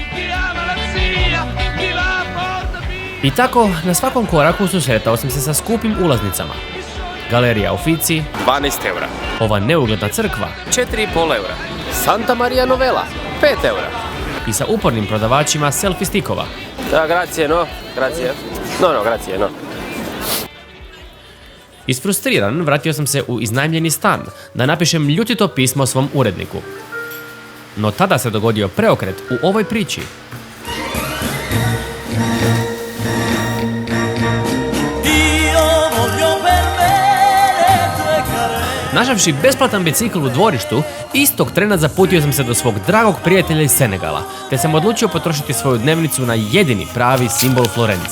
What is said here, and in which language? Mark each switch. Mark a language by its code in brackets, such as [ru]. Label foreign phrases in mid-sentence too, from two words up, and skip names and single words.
[hr] I tako, na svakom koraku susretao sam se sa skupim ulaznicama. Galerija Uffizi, 12 eura. ova neugledna crkva 4,5 eura. Santa Maria Novella, 5 eura. i sa upornim prodavačima selfie stikova. Da, [it] grazie, no. Grazie, no. [hr] Isfrustriran, vratio sam se u iznajmljeni stan da napišem ljutito pismo svom uredniku. No tada se dogodio preokret u ovoj priči. Našavši besplatan bicikl u dvorištu, istog trena zaputio sam se do svog dragog prijatelja iz Senegala, te sam odlučio potrošiti svoju dnevnicu na jedini pravi simbol Florence.